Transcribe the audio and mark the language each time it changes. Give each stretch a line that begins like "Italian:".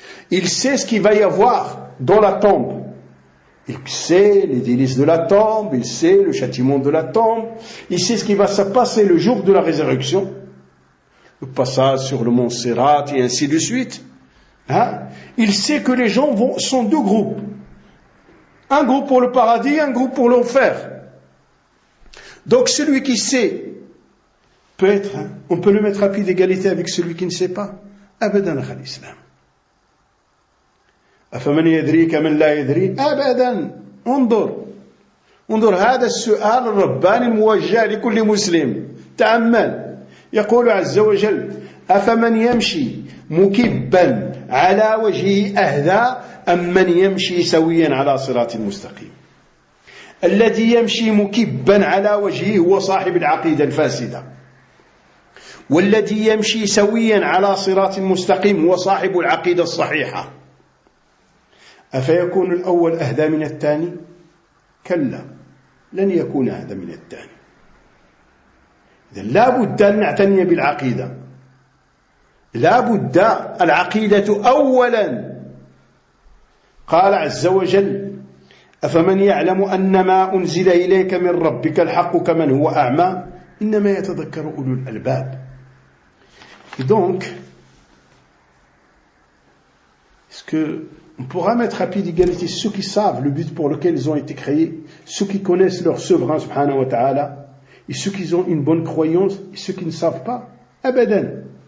French: Il sait ce qu'il va y avoir dans la tombe. Il sait les délices de la tombe, il sait le châtiment de la tombe, il sait ce qui va se passer le jour de la résurrection, le passage sur le mont Sirat et ainsi de suite. Hein? Il sait que les gens sont deux groupes. Un groupe pour le paradis, un groupe pour l'enfer. Donc celui qui sait peut être, on peut le mettre à pied d'égalité avec celui qui ne sait pas.
Arabic: Abadan akhal islam. أفمن يدري كمن لا يدري أبدا انظر هذا السؤال الرباني الموجه لكل مسلم تأمل يقول عز وجل أفمن يمشي مكبا على وجهه أهدى أم من يمشي سويا على صراط مستقيم الذي يمشي مكبا على وجهه هو صاحب العقيدة الفاسدة والذي يمشي سويا على صراط مستقيم هو صاحب العقيدة الصحيحة أفيكون الأول أهدى من الثاني؟ كلا لن يكون أهدى من الثاني. إذن لا بد أن نعتني بالعقيدة. لا بد العقيدة أولا. قال عز وجل أفمن يعلم أن ما أنزل إليك من ربك الحق كمن هو أعمى إنما يتذكر أولو الألباب.
French: Et donc, est-ce que on pourra mettre à pied d'égalité ceux qui savent le but pour lequel ils ont été créés, ceux qui connaissent leur souverain
Arabic: subhanahu wa ta'ala,
French: et ceux qui ont une bonne croyance, et ceux qui ne savent pas? Abadan.